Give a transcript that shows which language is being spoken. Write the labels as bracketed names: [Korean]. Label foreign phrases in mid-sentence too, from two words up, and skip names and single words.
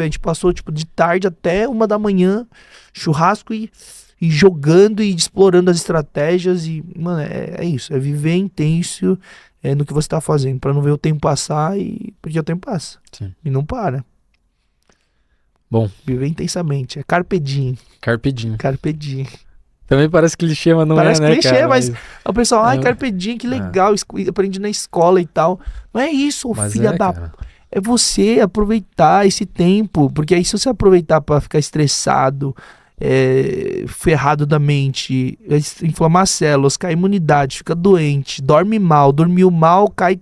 [Portuguese] A gente passou tipo de tarde até 1 da manhã, churrasco e jogando e explorando as estratégias e, mano, é isso, é viver intenso no que você tá fazendo, pra não ver o tempo passar porque o tempo passa. Sim. E não para. Bom. Viver intensamente, é [Latin] carpe diem. Carpe diem. Carpe diem. [Portuguese] Também parece clichê, mas não parece né, clichê, cara? Mas o pessoal, [Latin] carpe diem, [Portuguese] que legal, aprendi na escola e tal. Não é isso, filha da... Cara. É você aproveitar esse tempo, porque aí se você aproveitar pra ficar estressado, ferrado da mente, inflamar células, cai imunidade, fica doente, dorme mal, dormiu mal, cai...